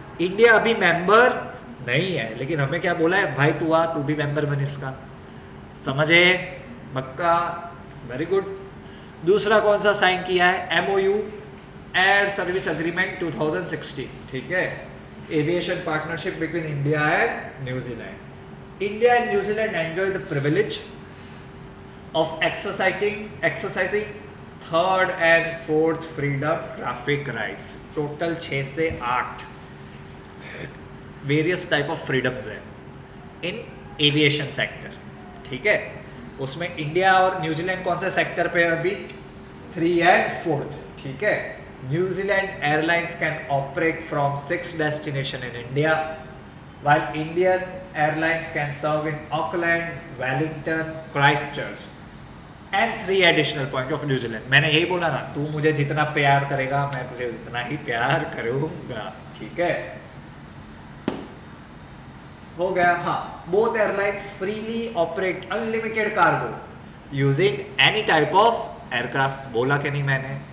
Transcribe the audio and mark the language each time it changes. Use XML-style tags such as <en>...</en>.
<hi>India अभी member नहीं है, लेकिन हमें क्या बोला है, भाई तू आ, तू भी मेंबर बन इसका. समझे, पक्का, वेरी गुड. दूसरा कौन सा साइन किया है, MOU, एयर सर्विस अग्रीमेंट 2016.</hi> <en>ठीक है, aviation partnership between India and New Zealand. India and New Zealand enjoy the privilege of exercising third and fourth freedom traffic rights. Total 6 से 8 various type of freedoms है in aviation sector.</en> <hi>ठीक है, उसमें India और New Zealand कौन से सेक्टर पे है अभी, 3 and 4th.</hi> <en>ठीक है, New Zealand airlines can operate from 6 destination in India, while Indian airlines can serve in Auckland, Wellington, Christchurch and 3 additional point of New Zealand.</en> <hi>मैंने यही बोला ना, तू मुझे जितना प्यार करेगा मैं तुझे उतना ही प्यार करूँगा. ठीक है,</hi> <en>हो गया। हाँ, both airlines freely operate unlimited cargo using any type of aircraft.</en> <hi>बोला कि नहीं मैंने?</hi>